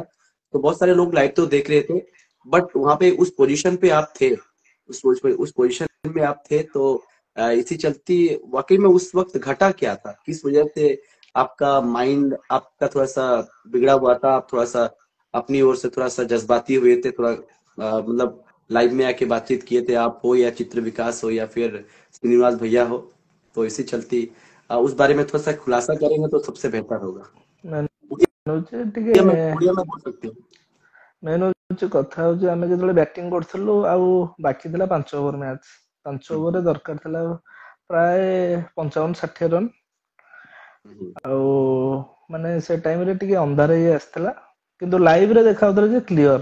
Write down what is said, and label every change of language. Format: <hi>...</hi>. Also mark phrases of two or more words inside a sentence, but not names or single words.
<hi>तो बहुत सारे लोग लाइव तो देख रहे थे, बट वहां पे उस पोजीशन पे आप थे, उस पोजीशन में आप थे, तो इसी चलती वाकई में उस वक्त घटा क्या था, किस वजह से आपका माइंड आपका थोड़ा सा बिगड़ा हुआ था, आप थोड़ा सा अपनी ओर से थोड़ा सा जज्बाती हुए थे, थोड़ा मतलब लाइव में आके बातचीत किए थे, आप हो या चित्र विकास हो या फिर श्रीनिवास भैया हो, तो इसी चलती उस बारे में थोड़ा सा खुलासा करेंगे तो सबसे बेहतर होगा।</hi> <or>मेन हଉଛି ଟିକେ</or> <hi>उड़िया में बोल सकते हो।</hi> <or>ମେନ୍ ହଉଛି କଥା ହଉଛି ଆମେ ଯେତେବେଳେ ବ୍ୟାଟିଂ କରୁଥିଲୁ ଆଉ ବାକି ଥିଲା 5 ଓଭର ମ୍ୟାଚ୍। 5 ଓଭରରେ हम्म, ଦରକାର ଥିଲା ପ୍ରାୟ 55-60 ରନ୍। हम्म, ଆଉ ମାନେ ସେ ଟାଇମରେ ଟିକେ ଅନ୍ଧାର ହେଇ ଆସିଥିଲା, କିନ୍ତୁ ଲାଇଭରେ ଦେଖାଯାଉଥିଲା ଯେ କ୍ଲିଅର।</or>